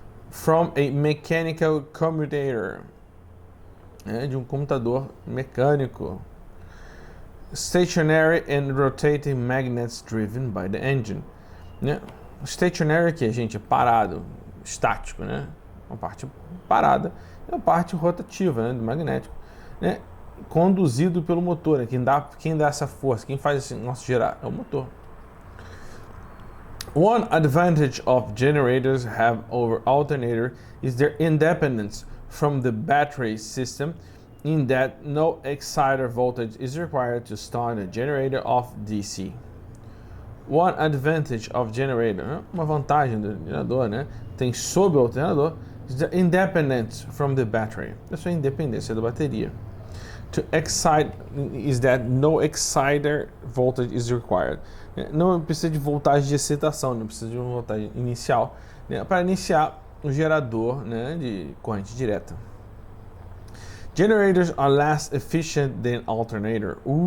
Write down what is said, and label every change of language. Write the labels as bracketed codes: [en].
[en] From a mechanical commutator, [pt] de um computador mecânico. [en] Stationary and rotating magnets driven by the engine. [pt] Né? Stationary aqui, gente, é parado, estático, né? Uma parte parada e uma parte rotativa, né, do magnético, né? Conduzido pelo motor, né? Quem dá essa força, quem faz esse nosso girar é o motor. [en] One advantage of generators have over alternator is their independence from the battery system, in that no exciter voltage is required to start a generator off DC. One advantage of generator, né? [pt] Uma vantagem do gerador, né? Tem sobre o alternador, [en] is the independence from the battery, [pt] a sua independência da bateria. [en] To excite is that no exciter voltage is required. [pt] Não precisa de voltagem de excitação, não precisa de uma voltagem inicial, né, para iniciar o gerador, né, de corrente direta. [en] Generators are less efficient than alternator.